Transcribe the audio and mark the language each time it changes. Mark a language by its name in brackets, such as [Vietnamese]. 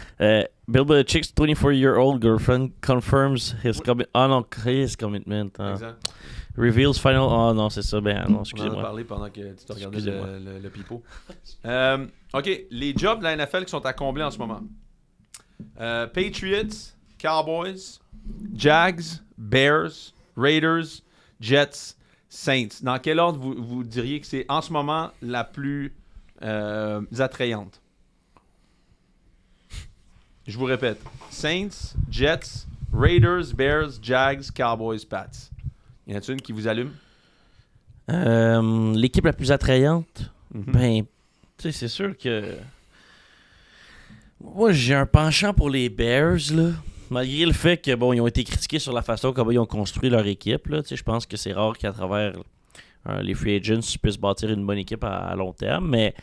[English] Bill Belichick's 24-year-old girlfriend confirms his commitment. [French] Exact. [English] Reveals final... [French] Oh non, c'est ça. Ben non, On en a excusez-moi. parlé pendant que tu te regardais Excusez-moi. le pipeau. Ok, les jobs de la NFL qui sont à combler en ce moment. Patriots, Cowboys, Jags, Bears, Raiders, Jets, Saints. Dans quel ordre vous diriez que c'est en ce moment la plus attrayante? Je vous répète. Saints, Jets, Raiders, Bears, Jags, Cowboys, Pats. Y en a-t-il une qui vous allume? L'équipe la plus attrayante? Mhm. Ben, tu sais, c'est sûr que... Moi, j'ai un penchant pour les Bears, là. Malgré le fait que, bon, ils ont été critiqués sur la façon comment ils ont construit leur équipe, là. Tu sais, je pense que c'est rare qu'à travers les free agents, ils puissent bâtir une bonne équipe à long terme, mais